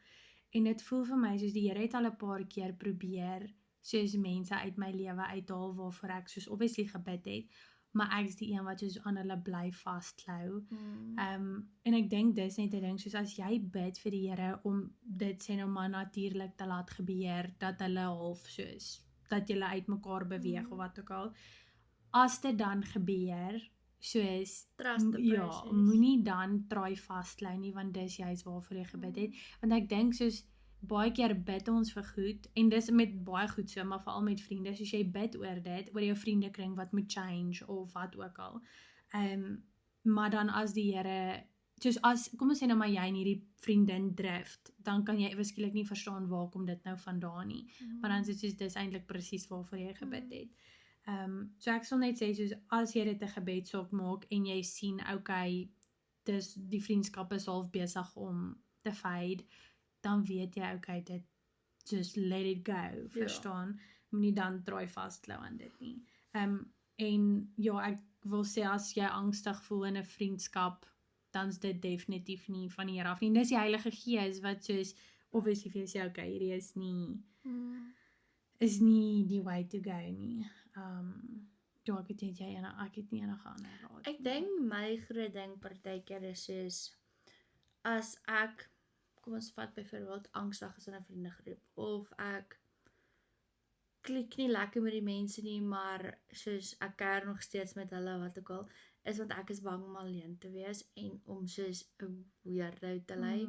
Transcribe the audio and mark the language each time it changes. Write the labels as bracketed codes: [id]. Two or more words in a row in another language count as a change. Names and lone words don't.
[af] En dit voel vir my soos die Here het al 'n paar keer probeer soos mense uit my lewe uithaal waarvoor ek soos obviously gebid het, maar ek is die een wat soos aan hulle bly vasklou. En ek dink dis net 'n ding soos as jy bid vir die Here om dit sê nou maar natuurlik te laat gebeur dat hulle half soos dat julle uitmekaar beweeg of wat ook al. As dit dan gebeur soos [en] Trust the [af] ja, process. moenie dan try vasklou nie want dis juist waarvoor jy gebid het. Want ek dink soos baie keer bid ons vir goed en dis met baie goed so, maar veral met vriende, soos jy bid oor dit, oor jou vriendekring wat moet change of wat ook al. Maar dan as die Here soos as kom ons sê nou maar jy en hierdie vriendin drift, dan kan jy eweskielik nie verstaan waar kom dit nou vandaan nie. Maar dan is dit soos dis eintlik presies waarvoor jy gebid het. So ek sal net sê soos as jy dit 'n gebedsaak maak en jy sien okay, dis die vriendskap is half besig om te fade, dan weet jy okay, dit [en] just let it go, [af] verstaan? Moenie dan draai vasklou aan dit nie. En ja, ek wil sê as jy angstig voel in 'n vriendskap, dan is dit definitief nie van die Here af nie. Dis die Heilige Gees wat soos obviously vir jou sê okay, hierdie is nie die [en] way to go [af] nie. Ja, ek het nie enige ander raad. Ek dink my groot ding partykeer is soos as ek kom ons vat byvoorbeeld angstig is in 'n vriendegroep of ek klik nie lekker met die mense nie, maar soos ek kuier nog steeds met hulle wat ook al, is want ek is bang om alleen te wees en om soos 'n weirdo te lyk.